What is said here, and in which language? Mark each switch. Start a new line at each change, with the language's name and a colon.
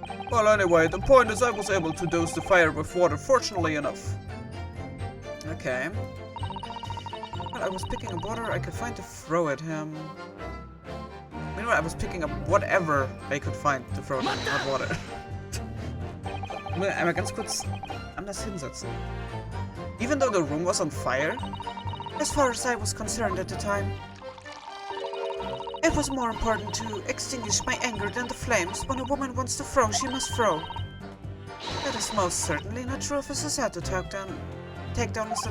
English: Well, anyway, the point is I was able to dose the fire with water, fortunately enough. Okay. Well, I was picking up water I could find to throw at him. Meanwhile, I was picking up whatever I could find to throw at him, not water.
German: Ich muss einmal ganz kurz anders hinsetzen.
English: Even though the room was on fire? As far as I was concerned at the time, it was more important to extinguish my anger than the flames. When a woman wants to throw, she must throw. That is most certainly not true of a Susato takedown, Mr.